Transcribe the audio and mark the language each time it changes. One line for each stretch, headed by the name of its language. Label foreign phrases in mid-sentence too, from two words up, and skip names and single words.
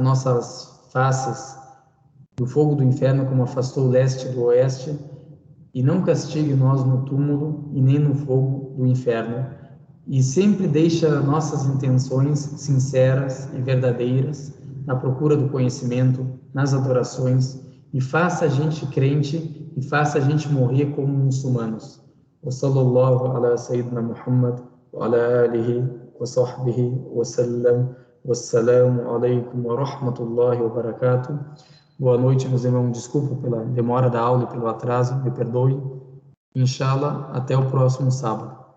Portuguese: nossas faces do fogo do inferno, como afastou o leste do oeste, e não castigue nós no túmulo e nem no fogo do inferno, e sempre deixa nossas intenções sinceras e verdadeiras na procura do conhecimento, nas adorações, e faça a gente crente e faça a gente morrer como muçulmanos.
Arabic: وصلى الله على سيدنا محمد وعلى آله وصحبه وسلم. والسلام عليكم ورحمة الله وبركاته.
Portuguese: Boa noite, meus irmãos. Desculpa pela demora da aula e pelo atraso, me perdoe. Inshallah, até o próximo sábado.